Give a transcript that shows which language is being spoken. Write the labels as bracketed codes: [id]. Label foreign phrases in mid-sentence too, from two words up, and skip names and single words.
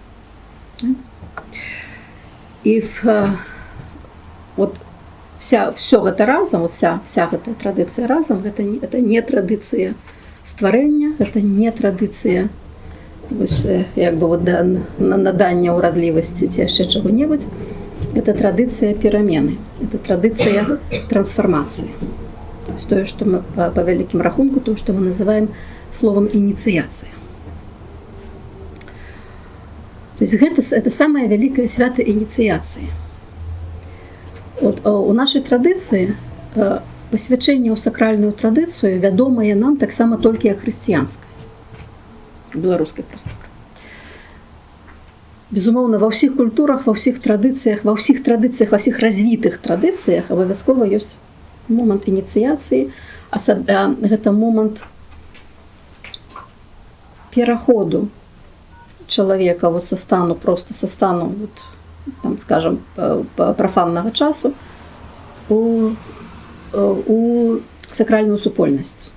[be] І вот все гэта разам, вот вся гэтая традыцыя разам, это не традыцыя стварэння, это не традыцыя як бы вот надання ўрадлівасці ці яшчэ чаго-небудзь. Это традыцыя перамены, это традыцыя трансфармацыі. [ru] То, что мы по [be] вялікім рахунку, [ru] то, что мы называем словом инициация. То есть это самое великое свято инициации. [be] Вот, у нашей традыцыі посвячэнне ў сакральную традыцыю вядомае нам таксама толькі як хрысціянскае, беларускай прасторы. Безумоўна, ва ўсіх культурах, ва ўсіх традыцыях, ва ўсіх развітых традыцыях абавязкова ёсць момант ініцыяцыі, гэта момант пераходу чалавека вот са стану вот, там, скажем, прафаннага часу у сакральную супольнасць.